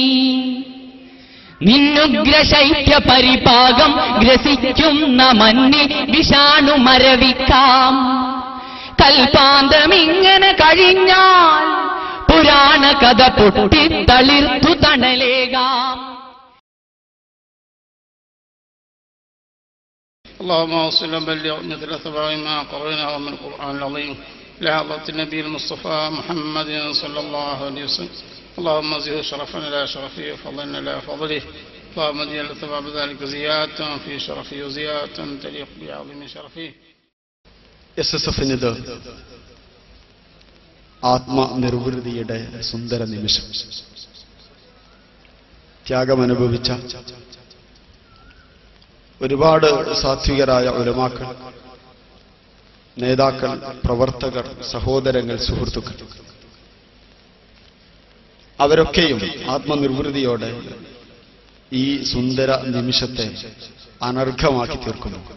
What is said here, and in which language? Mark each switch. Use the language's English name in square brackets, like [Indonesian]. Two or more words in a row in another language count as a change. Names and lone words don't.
[Malayalam] നിന്നുഗ്രശൈത്യ പരിപാകം ഗ്രസിക്കുന്ന മന്നി വിഷാണു മരവിക്കാം. കൽപ്പാന്തമിങ്ങനെ കഴിഞ്ഞാൽ പുരാണ കഥ പൊട്ടിത്തളിർത്തു തണലേകാം. [Arabic] اللهم صل وبلغ مثل ثواب ما قرأناه من القرآن العظيم لحضرة النبي المصطفى محمد صلى الله عليه وسلم. اللهم زده شرفا إلى شرفه وفضلا إلى فضله. اللهم اجعل ثواب ذلك زيادة في شرفه وزيادة تليق بعظيم شرفه. [Malayalam] SSF-നിത് ആത്മനിർവൃതിയുടെ സുന്ദര നിമിഷം. ത്യാഗമനുഭവിച്ച ഒരുപാട് സാത്വികരായ ഉലമാക്കൾ, നേതാക്കൾ, പ്രവർത്തകർ, സഹോദരങ്ങൾ, സുഹൃത്തുക്കൾ, അവരൊക്കെയും ആത്മനിർവൃതിയോടെ ഈ സുന്ദര നിമിഷത്തെ അനർഘമാക്കി തീർക്കുന്നു.